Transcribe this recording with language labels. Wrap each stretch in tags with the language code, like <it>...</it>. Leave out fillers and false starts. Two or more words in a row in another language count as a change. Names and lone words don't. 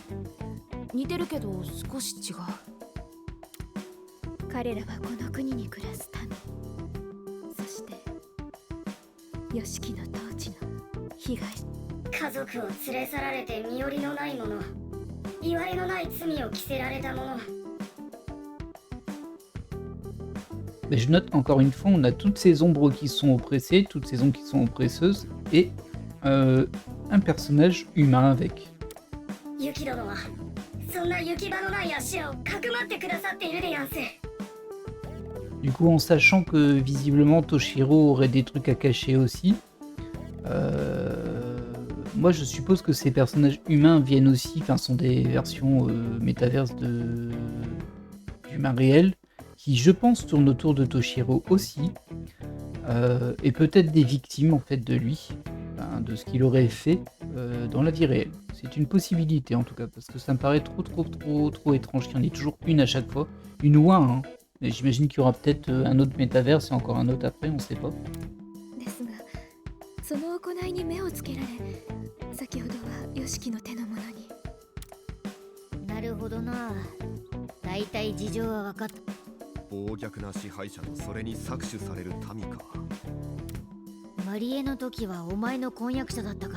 <ja>似てるけど少し違う。彼らはこの国に暮らす民。そしてヨシキの統治の被害者。家族を連れ去られて身寄りのない者、いわれのない罪を着せられた者。</ja> <fr>Mais je note encore une fois, on a toutes ces ombres qui sont oppressées, toutes ces ombres qui sont oppresseuses, et un personnage humain avec.</fr> <ja>ユキ殿はそんな行き場のない足をかくまってくださっているでやんす。</ja> <fr>Du coup, en sachant que visiblement Toshiro aurait des trucs à cacher aussi, moi je suppose que ces personnages humains viennent aussi, enfin sont des versions métaverses d'humains réels, qui je pense tournent autour de Toshiro aussi, et peut-être des victimes en fait de lui, enfin, de ce qu'il aurait fait dans la vie réelle. C'est une possibilité en tout cas, parce que ça me paraît trop étrange qu'il y en ait toujours une à chaque fois, une ou un, hein. Mais j'imagine qu'il y aura peut-être un autre métaverse et encore un autre après, on sait pas.</fr> <ja>ですがその行いに目をつけられ先ほどはヨシキの手のものに。なるほどな。だいたい事情は分かった。暴虐な支配者とそれに搾取される民か。マリエの時はお前の婚約者だったか。</ja>